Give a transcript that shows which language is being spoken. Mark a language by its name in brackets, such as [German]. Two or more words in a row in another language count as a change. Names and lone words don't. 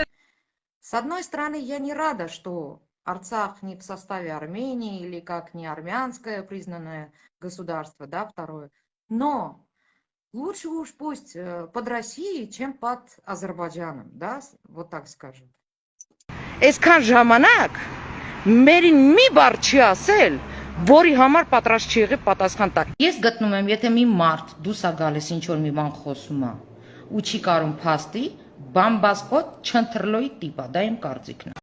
[Russian] С одной стороны, я не рада, что Арцах не в составе Армении или как не армянское признанное государство, да, второе. Но лучше уж пусть под Россией, чем под Азербайджаном, да, вот так скажем. [Armenian] Այսքան ժամանակ մերին մի բառ չի ասել, որի համար պատրաստ չի եղել պատասխան տալ։ Ես գտնում եմ, եթե մի մարդ դուրս է գալիս ինչ որ մի բան խոսում է ու չի կարում փաստի, բամբասկոտ չընտրլոյի տիպա, դա իմ կարծիքն է։